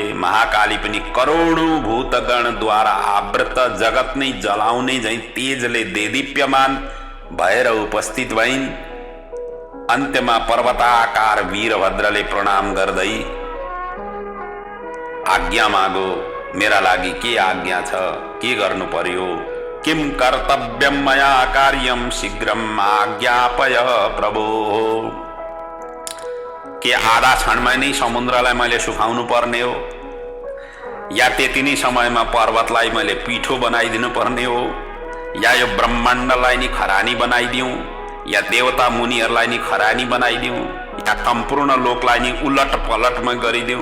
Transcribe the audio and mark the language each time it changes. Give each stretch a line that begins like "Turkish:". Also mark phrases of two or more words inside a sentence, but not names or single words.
Nepali: महाकाली पनि करोडौं भूतगणद्वारा आवृत, जगत नै जलाउने झैं तेजले देदीप्यमान भएर उपस्थित भइन्। अन्त्यमा पर्वताकार वीरभद्रले प्रणाम गर्दै आज्ञा मागो, मेरा लागि के आज्ञा छ, के गर्नु पर्यो?
Sanskrit: किम कर्तव्यम मया कार्यम शीघ्रम आज्ञापय प्रभो।
Nepali: के आधा क्षणमा नै समुद्रलाई मैले सुखाउनु पर्ने हो, या त्यति नै समयमा पर्वतलाई मैले पिठो बनाइदिनु पर्ने हो, या यो ब्रह्माण्डलाई नि खरानी बनाइदिउँ, या देवता मुनिहरूलाई नि खरानी बनाइदिउँ, या सम्पूर्ण लोकलाई नि उलट पलटमा गरिदिउँ?